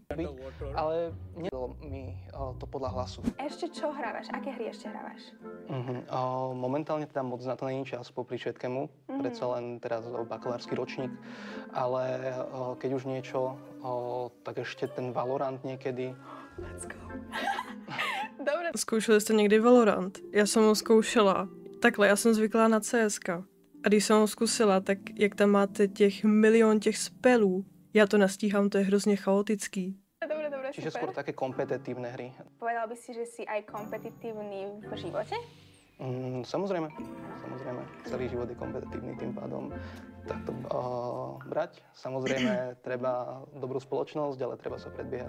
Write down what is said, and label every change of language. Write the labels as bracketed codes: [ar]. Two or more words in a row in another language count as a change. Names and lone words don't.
[sk] Ale nedalo mi to podľa hlasu. Ešte čo hrávaš? Aké hry ešte hrávaš? Momentálne teda moc na to není čas popri všetkému. Predsa len teraz bakalársky ročník. Ale keď už niečo, tak ešte ten Valorant niekedy. [en] Let's go. [sk] Dobre. [cs] Zkoušeli jste někdy Valorant? Já jsem ho zkoušela. Takhle, já jsem zvyklá na CSK. A když jsem ho zkusila, tak jak tam máte těch milión těch spelů, já to nestíhám, to je hrozně chaotický. [sk] Dobre, Čiže super. skôr také kompetitívne hry. Povedal by si, že si aj kompetitívny v živote? Samozrejme. Celý život je kompetitívny, tým pádom takto brať. Samozrejme, treba dobrú spoločnosť, ale treba sa predbiehať.